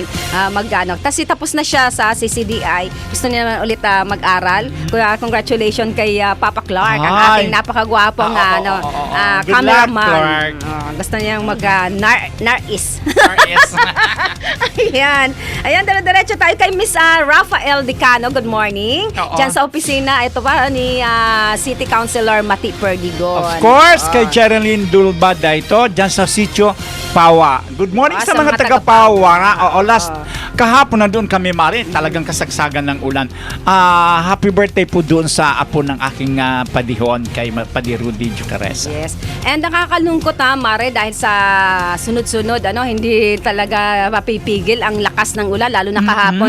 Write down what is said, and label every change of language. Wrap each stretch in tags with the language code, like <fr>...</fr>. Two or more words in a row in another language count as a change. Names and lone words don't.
<tl>Tapos tapos na siya sa CCDI. Gusto niya naman ulit mag-aral. Congratulations kay Papa Clark, ang Ay. ating napakagwapong</tl> <en>Good</en> <tl>cameraman.</tl> <en>luck, Clark.</en> <tl>Gusto niyang nar-is. RS. Ayan, diretso tayo kay Miss Rafael Dicano.</tl> <en>Good morning.</en> <tl>Oo. Diyan sa opisina, ito pa ni City Councilor Mati Perdigon.</tl> <en>Of course,</en> <tl>kay Cherilyn Dulbada ito, dyan sa sitio Pawa.</tl> <en>Good morning</en> <tl>sa mga taga-Pawa. Kahapon na doon kami, Mari, talagang kasagsagan ng ulan.</tl> <en>Happy birthday</en> <tl>po doon sa apo ng aking padihon, kay Padi Rudy Jucaresa.</tl> <en>Yes.</en> <tl>And nakakalungkot Mare, dahil sa sunod-sunod, hindi talaga mapipigil ang lakas ng ulan, lalo na kahapon.</tl>